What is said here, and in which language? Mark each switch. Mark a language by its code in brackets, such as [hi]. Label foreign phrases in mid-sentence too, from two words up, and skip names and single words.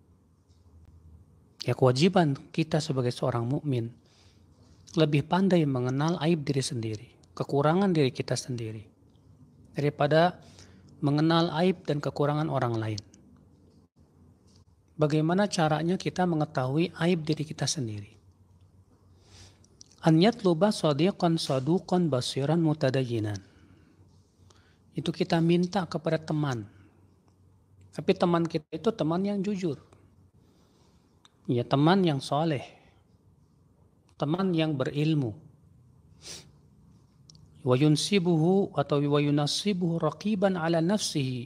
[id] Ya kewajiban kita sebagai seorang mukmin lebih pandai mengenal aib diri sendiri, kekurangan diri kita sendiri, daripada mengenal aib dan kekurangan orang lain. Bagaimana caranya kita mengetahui aib diri kita sendiri? [ar] أن يطلب صديقا صدوقا بصيرا متدينا. [id] Itu kita minta kepada teman. Tapi teman kita itu teman yang jujur. Ya teman yang soleh. Teman yang berilmu. [ar] وينصبه atau ويناصبه رقيبا على نفسه.